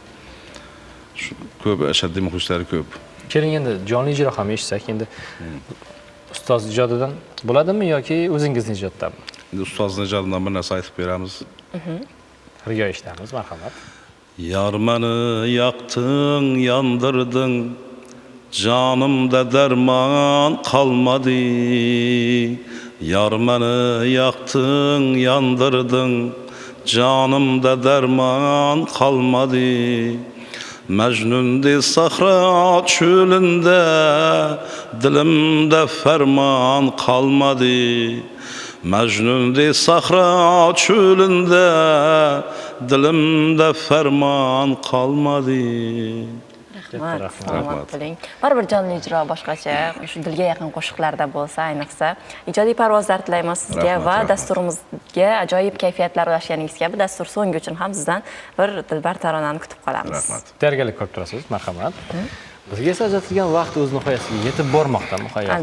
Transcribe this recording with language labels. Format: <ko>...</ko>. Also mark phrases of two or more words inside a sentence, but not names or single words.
<uz>Ko'p ashaddiy muxlislari ko'p. Keling endi jonli ijro ham eshitsak, endi ustoz ijodidan bo'ladimi yoki o'zingizning ijoddanmi? Endi ustozning ijodidan bir narsa aytib beramiz. Birga eshitamiz, marhamat.</uz> <tr>Yar meni yaktın, yandırdın, canımda derman kalmadı. Yar meni yaktın, yandırdın, canımda derman kalmadı. Mecnun'di sahra çölünde, dilimde ferman kalmadı. Mecnun'di sahra çölünde, dilimde ferman kalmadı.</tr> <uz>Rahmat bo'ling. Baribir jonli ijro boshqacha, shu dilga yaqin qo'shiqlarda bo'lsa, ayniqsa ijodiy parvozlar tilaymiz sizga va dasturimizga ajoyib kayfiyatlar ulashganingizga bu dastur so'ngi uchun ham sizdan bir dilbar taronani kutib qolamiz. Rahmat. Tayyorgarlik ko'rib turasiz, marhamat. Bizga esa ajratilgan vaqt o'z nihoyasiga yetib bormoqda, muhayyoxon.</uz>